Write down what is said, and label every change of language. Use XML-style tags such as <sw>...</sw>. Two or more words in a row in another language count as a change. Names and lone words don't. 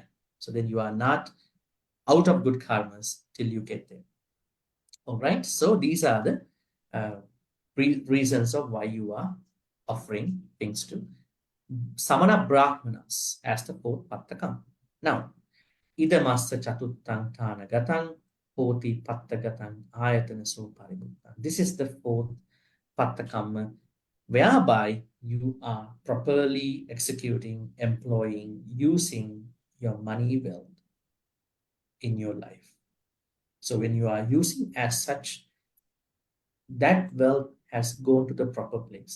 <en>So then you are not out of good karmas till you get there. All right. So these are the reasons of why you are offering things to</en> <pi>Samana Brahmanas</pi> <en>as the fourth Pattakamma. Now,</en> <pi>idamassa chatuttang thana gatang hoti pattagatang ayatana sopaributta.</pi> <en>This is the fourth Pattakamma, whereby you are properly executing, employing, using your money wealth in your life. So when you are using as such, that wealth has gone to the proper place.</en>